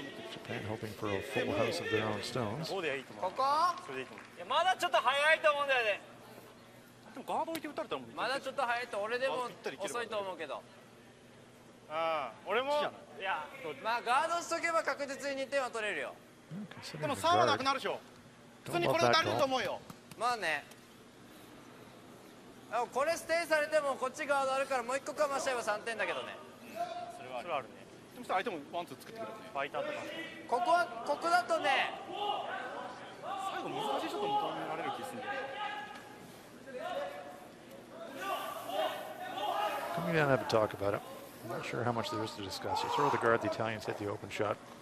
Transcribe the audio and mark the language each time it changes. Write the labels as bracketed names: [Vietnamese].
[English] Japan hoping for a full house of their own stones. [Japanese] ここでいいと思う。ここそれでいいと思う。いやまだちょっと早いと思うんだよね。でもガード置いて打たれたらもう。まだちょっと早いと俺でも遅いと思うけど。ああ、俺も。いや、まあガードしとけば確実に2点は取れるよ。でも3はなくなるでしょ。普通にこれ足りると思うよ。まあね。これステイされてもこっちガードあるからもう1個かましちゃえば3点だけどね。それはあるね。でも相手もワンツー作ってくれるね。ファイターとか。ここだとね。最後難しいショット求められる気するんだよ。 [English] Coming down and have a talk about it. I'm not sure how much there is to discuss. You throw the guard, the Italians hit the open shot.